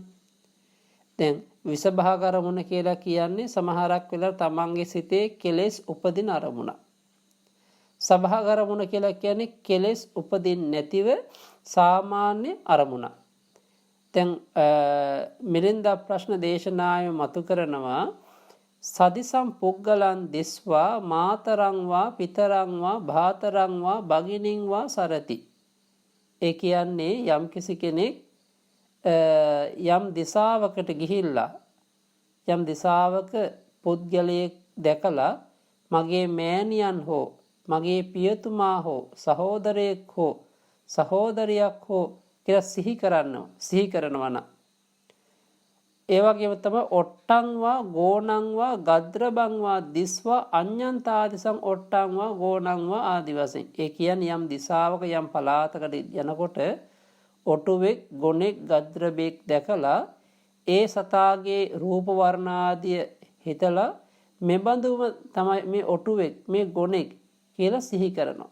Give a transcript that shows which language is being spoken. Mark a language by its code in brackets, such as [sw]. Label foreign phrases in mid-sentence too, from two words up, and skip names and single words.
[si] දැන් විසභාග අරමුණ කියලා කියන්නේ සමහරක් වෙලාවට තමන්ගේ සිතේ කෙලෙස් උපදින අරමුණ. සභාග අරමුණ කියලා කියන්නේ කෙලෙස් උපදින්නේ නැතිව සාමාන්‍ය අරමුණ. දැන් මිලින්ද ප්‍රශ්න දේශනාවේ මතු කරනවා [pi] සදිසම් පුග්ගලන් දිස්වා මාතරං වා පිතරං වා භාතරං වා භගිනින් වා සරති. [si] ඒ කියන්නේ යම්කිසි කෙනෙක් යම් දිසාවකට ගිහිල්ලා යම් දිසාවක පුද්ගලයෙක් දැකලා මගේ මෑණියන් හෝ මගේ පියතුමා හෝ සහෝදරයෙක් හෝ සහෝදරියක් හෝ කියලා සිහි කරනවා නම්, ඒ වගේම තමයි [pi] ඔට්ටං වා ගෝණං වා ගද්රබං වා දිස්වා අඤ්ඤන්තාදිසං ඔට්ටං වා ගෝණං වා [si] ආදි වශයෙන්. ඒ කියන්නේ යම් දිසාවක යම් පළාතකට යනකොට ඔටුවෙක්, ගොනෙක්, ගද්‍රබෙක් දැකලා ඒ සතාගේ රූප වර්ණ ආදිය හිතලා මෙබඳුම තමයි මේ ඔටුවෙක්, මේ ගොනෙක් කියලා සිහි කරනවා.